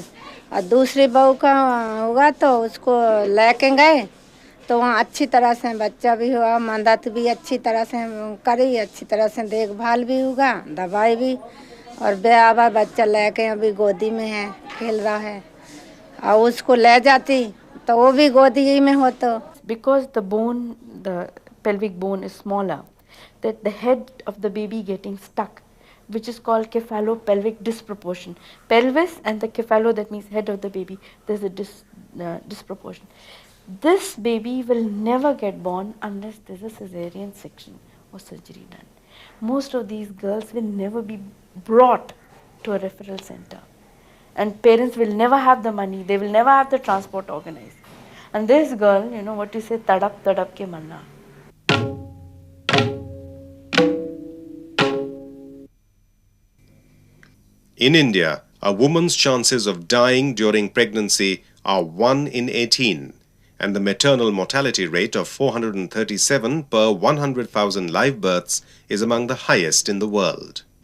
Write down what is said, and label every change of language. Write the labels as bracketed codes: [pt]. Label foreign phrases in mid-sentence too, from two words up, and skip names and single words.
[hi] और दूसरी बहू का हुआ तो उसको लेके गए, तो वहाँ अच्छी तरह से बच्चा भी हुआ, मदद भी अच्छी तरह से करी, अच्छी तरह से देखभाल भी हुआ, दवाई भी, और बेआबा बच्चा लेके अभी गोदी में है, खेल रहा है। और उसको ले जाती तो वो भी गोदी में होता। [en] Because the bone, the pelvic bone is smaller, that the head of the baby getting stuck, which is called cephalopelvic disproportion. Pelvis and the cephalo, that means head of the baby, there's a disproportion. This baby will never get born unless there's a cesarean section or surgery done. Most of these girls will never be brought to a referral center. And parents will never have the money, they will never have the transport organized. And this girl, you know what you say, [hi] तड़प तड़प के मरना. [en] In India, a woman's chances of dying during pregnancy are 1 in 18, and the maternal mortality rate of 437 per 100,000 live births is among the highest in the world.